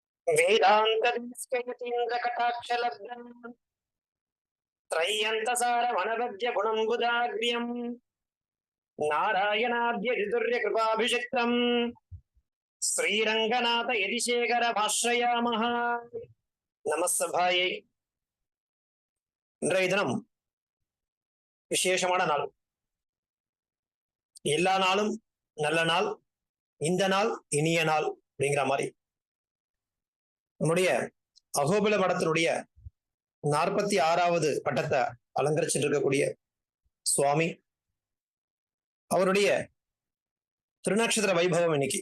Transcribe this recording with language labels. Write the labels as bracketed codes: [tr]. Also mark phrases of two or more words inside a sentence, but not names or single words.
[sa] वेदान्तकटाक्षलब्धम् त्रय्यन्तसारमनवद्य गुणम्बुदाग्र्यम् नारायणाद्य कृपाभिषिक्तम् श्रीरङ्गनाथ यतिशेखर भाष्यामः நமஸ்தபாயை. [ta] இன்றைய தினம் விசேஷமான நாள். எல்லா நாளும் நல்ல நாள், இந்த நாள் இனிய நாள் அப்படிங்கிற மாதிரி நம்முடைய அகோபில மடத்தினுடைய 46வது பட்டத்தை அலங்கரிச்சுட்டு இருக்கக்கூடிய சுவாமி அவருடைய திருநக்ஷத்திர வைபவம் இன்னைக்கு.